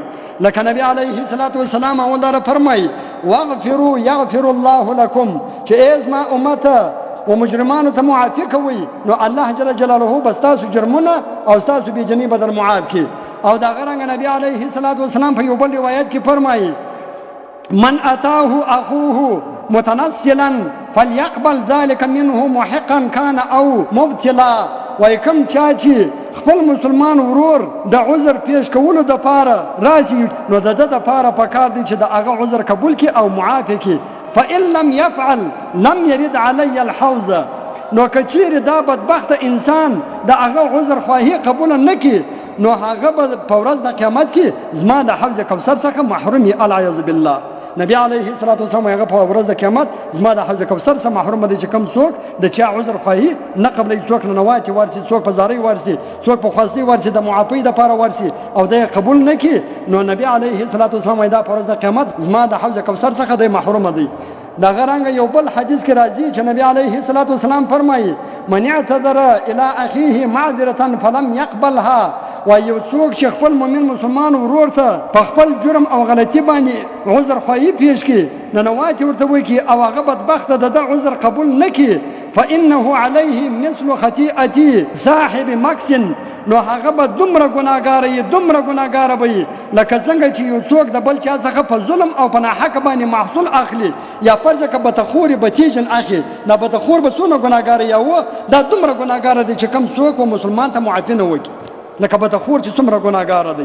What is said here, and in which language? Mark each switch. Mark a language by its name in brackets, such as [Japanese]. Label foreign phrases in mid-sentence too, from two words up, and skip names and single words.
[Pashto] لکه نبی [Arabic] علیه الصلاة والسلام [Pashto] اول فرمایي [Arabic] واغفروا یغفر الله لکم، [Pashto] چې ای زما امته و مجرمانو ته معافي کوي نو الله [Arabic] جل جلاله [Pashto] به ستاسو جرمونه او ستاسو بېجنۍ به در معاف کړي. او د هغه رنګه نبی [Arabic] علیه الصلاة والسلام [Pashto] په یو بل روایت کې فرمایي [Arabic] من اتاه اخوه متنصلا فليقبل ذلك منه محقا كان او مبتلا. [Pashto] وای کوم چا چې خپل مسلمان ورور د عذر پیش کولو د پاره راځي نو د ده د پاره پکار دی چې د هغه عذر قبول کړي او معاف کړي. [Arabic] فإن لم يفعل لم يرد علي الحوض، [Pashto] نو کچیر دا بدبخت انسان د هغه عذر خواهی قبول نه کړي نو هغه به په ورځ د قیامت کې زما د حوض کوثر څخه محروم وي [Arabic] العیاذ بالله. [Pashto] نبی [Arabic] علیه الصلاة والسلام [Pashto] هغه په ورځ د قیامت زما د حوض کوثر څخه محروم دي چې کوم څوک د چا عذر خواهی نه قبلوي، څوک ننواتې ورسي، څوک په زارۍ ورسي، څوک په خواستۍ ورسي د معافۍ دپاره ورسي او دی قبول نه کړي نو نبی [Arabic] علیه الصلاة والسلام [Pashto] دا په ورځ د قیامت زما د حوض کوثر څخه دی محروم دی. دغه رنګه یو بل حدیث کې راځي چې نبی [Arabic] علیه الصلاة والسلام [Pashto] فرمایي [Arabic] من اعتذر الى اخیه معذرة فلم يقبلها، [Pashto] و یو څوک چې خپل مؤمن مسلمان ورور ته په خپل جرم او غلطي باندې عذر خواهی پیش کړي ننواتې ورته وکړي او هغه بدبخته د ده عذر قبول نه کړي [Arabic] فانه علیه مثل خطیئتي صاحب مکس، [Pashto] نو هغه به دومره ګناهګاره وي دومره ګناهګاره به وي لکه څنګه چې یو څوک د بل چا څخه په ظلم او په ناحقه باندې محصول اخلي یا فرض که بتخوري بتیجن اخلي نه بتخور به څونه ګناهګاره یا و دا دومره ګناهګاره دی چې کم څوک و مسلمان ته معافي نه وکړي لکه بتخور چې څومره ګناهګاره دی.